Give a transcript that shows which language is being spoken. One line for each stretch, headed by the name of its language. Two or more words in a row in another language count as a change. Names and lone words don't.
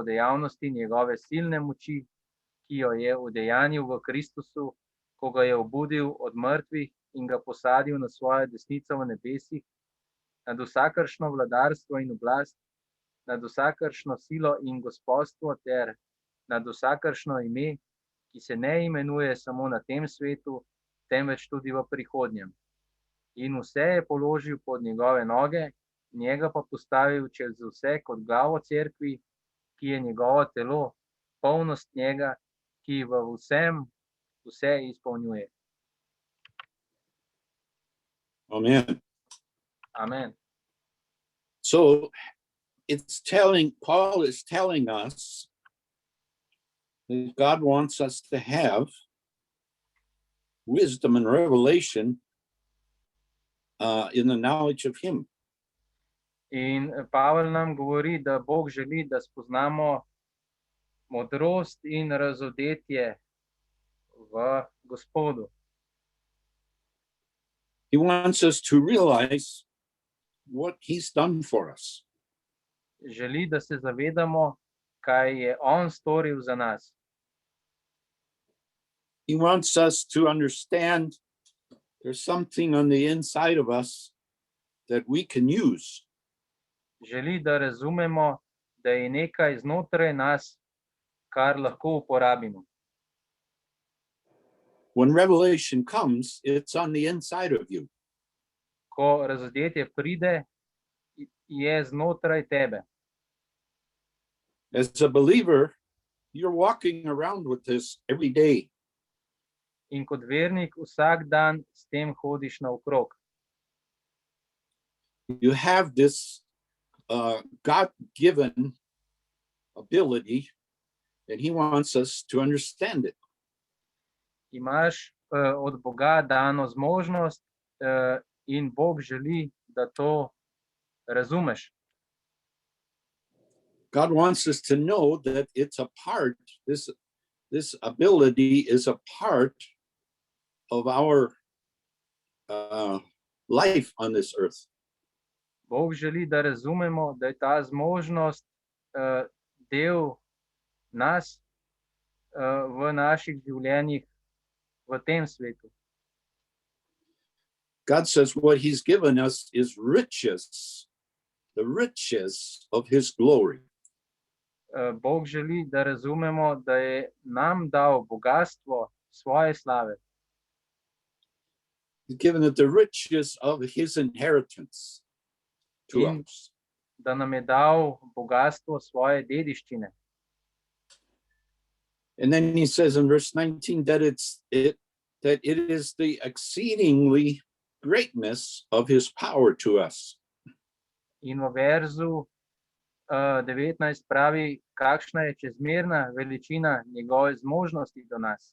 Slovenian: dejavnosti njegove silne moči, ki jo je udejanil v Kristusu, ko ga je obudil od mrtvih in ga posadil na svojo desnico v nebesih, nad vsakršno vladarstvo in oblast, nad vsakršno silo in gospodstvo ter nad vsakršno ime, ki se ne imenuje samo na tem svetu, temveč tudi v prihodnjem. In vse je položil pod njegove noge, njega pa postavil čez vse kot glavo cerkvi, ki je njegovo telo, polnost njega, ki v vsem vse izpolnjuje. Amen. Amen.
English: So Paul is telling us that God wants us to have wisdom and revelation in the knowledge of him.
Slovenian: In Pavel nam govori, da Bog želi, da spoznamo modrost in razodetje v Gospodu.
English: He wants us to realize what he's done for us.
Slovenian: Želi, da se zavedamo, kaj je on storil za nas.
English: He wants us to understand there's something on the inside of us that we can use.
Slovenian: Želi, da razumemo, da je nekaj znotraj nas, kar lahko uporabimo.
English: When revelation comes, it's on the inside of you.
Slovenian: Ko razodetje pride, je znotraj tebe.
English: As a believer, you're walking around with this every day.
Slovenian: In kot vernik vsak dan s tem hodiš naokrog.
English: You have this God-given ability, and he wants us to understand it.
Slovenian: Imaš od Boga dano zmožnost in Bog želi, da to razumeš.
English: God wants us to know that it's a part, this ability is a part of our life on this earth.
Slovenian: Bog želi, da razumemo, da je ta zmožnost del nas v naših življenjih v tem svetu.
English: God says what he's given us is riches, the riches of his glory.
Slovenian: Bog želi, da razumemo, da je nam dal bogastvo svoje slave.
English: He's given it the riches of his inheritance to us.
Slovenian: Da nam je dal bogastvo svoje dediščine.
English: And then he says in verse 19 that it is the exceedingly greatness of his power to us.
Slovenian: In v verzu 19 pravi, kakšna je čezmerna veličina njegove zmožnosti do nas.